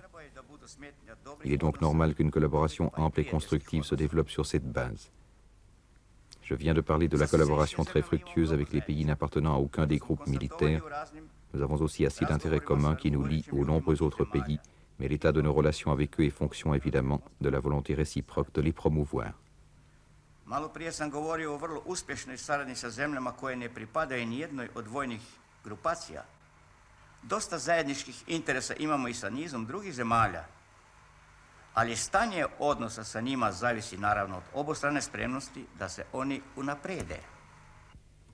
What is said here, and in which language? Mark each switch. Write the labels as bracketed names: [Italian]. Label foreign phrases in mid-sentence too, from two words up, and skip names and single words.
[French] Il est donc normal qu'une collaboration ample et constructive se développe sur cette base. Je viens de parler de la collaboration très fructueuse avec les pays n'appartenant à aucun des groupes militaires. Nous avons aussi assez d'intérêts communs qui nous lient aux nombreux autres pays, mais l'état de nos relations avec eux est fonction évidemment de la volonté réciproque de les promouvoir. [Serbian] Malo prije sam govorio o vrlo uspješnoj saradnji sa zemljama koje ne pripadaju nijednoj od vojnih grupacija. Dosta zajedničkih interesa imamo i sa nizom drugih zemalja, ali stanje odnosa sa njima zavisi naravno od obostrane spremnosti da se oni unaprede.